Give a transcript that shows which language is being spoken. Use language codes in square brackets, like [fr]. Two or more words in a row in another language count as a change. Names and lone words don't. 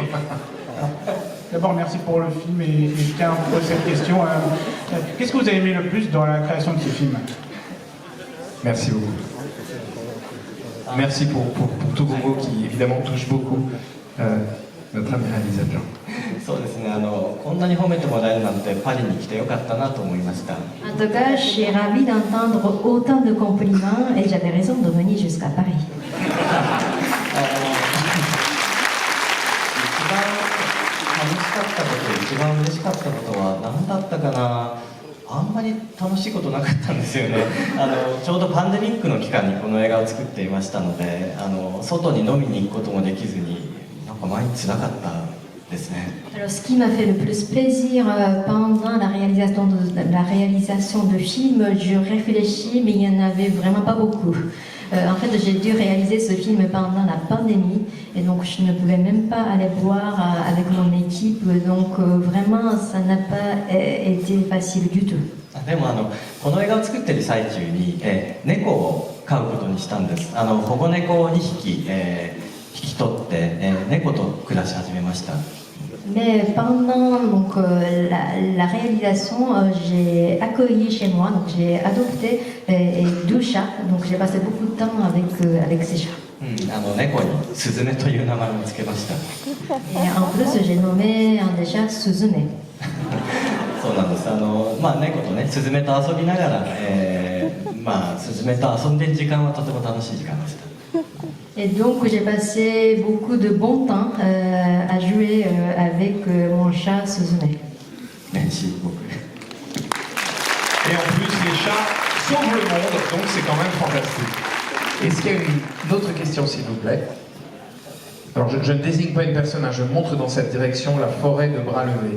[fr] D'abord, merci pour le film, et je tiens à vous poser cette question. Qu'est-ce que vous avez aimé le plus dans la création de ce film? Merci beaucoup. Merci pour tous vos mots qui évidemment touchent beaucoup notre ami réalisateur. [ja] そうですね、こんなに褒めてもらえるなんてパリに来てよかったなと思いました。 [fr] En tout cas, je suis ravie d'entendre autant de compliments et j'avais raison de venir jusqu'à Paris. [ja] 一番嬉しかったことは何だったかな。あんまり楽しいことなかったんですよね。ちょうどパンデミックの期間にこの映画を作っていましたので、外に飲みに行くこともできずに、なんか毎日つらかったですね。 [fr] Alors, ce qui m'a fait le plus plaisir pendant la réalisation de film, je réfléchis, mais il n'y en avait vraiment pas beaucoup. En fait, j'ai dû réaliser ce film pendant la pandémie, et donc je ne pouvais même pas aller voir avec mon équipe, donc vraiment ça n'a pas été facile du tout. [ja] でもこの映画を作ってる最中に、猫を飼うことにしたんです。保護猫を2匹、引き取って、猫と暮らし始めました。 [fr] Mais pendant donc, la réalisation, j'ai accueilli chez moi, donc j'ai adopté deux chats, donc j'ai passé beaucoup de temps avec ces chats. [ja] 猫にスズメという名前をつけました。 [fr] Et en plus, j'ai nommé un des chats Suzume. [ja] そうなんです。猫とね、スズメと遊びながら、スズメと遊んでる時間はとても楽しい時間でした。 [fr] Et donc j'ai passé beaucoup de bon temps à jouer avec mon chat Suzume. Merci beaucoup. Et en plus, les chats sauvent le monde, donc c'est quand même fantastique. Est-ce qu'il y a une autre question, s'il vous plaît? Alors, je ne désigne pas une personne, je montre dans cette direction la forêt de bras levés.